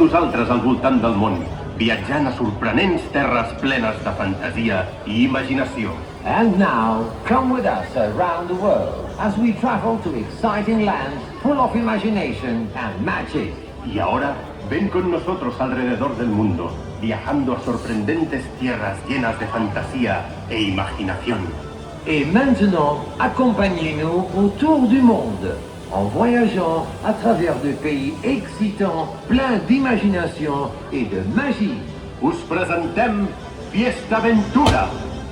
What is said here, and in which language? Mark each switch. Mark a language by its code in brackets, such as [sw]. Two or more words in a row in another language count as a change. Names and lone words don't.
[ca] nosaltres al voltant del món, viatjant a sorprenents terres plenes de fantasia i imaginació. [en] And now, come with us around the world as we travel to exciting lands full of imagination and magic. [es] Y ahora, ven con nosotros alrededor del mundo, viajando a sorprendentes tierras llenas de fantasía e imaginación. [fr] Et maintenant, accompagnez-nous autour du monde, en voyageant à travers des pays excitants, pleins d'imagination et de magie. [ca] Us presentem Fiesta Aventura!